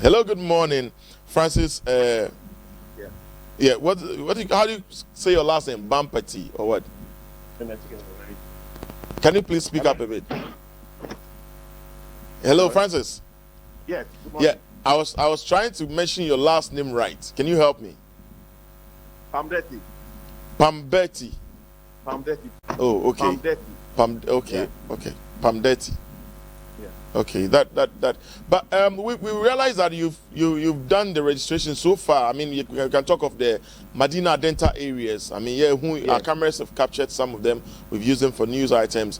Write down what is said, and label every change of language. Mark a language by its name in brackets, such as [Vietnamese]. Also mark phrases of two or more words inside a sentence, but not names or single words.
[English] Hello, good morning, Francis. How do you say your last name? Bampati or what? Can you please speak up a bit? Hello, Francis. Yes. Yeah, I was trying to mention your last name right. Can you help me? Pambeti. Pambeti. Pambeti. Oh, okay. Pambeti. Okay. Yeah. Okay. Pambeti. Yeah. Okay, but we realize that you've done the registration so far. I mean, you can talk of the Medina Adenta areas. I mean, our cameras have captured some of them. We've used them for news items.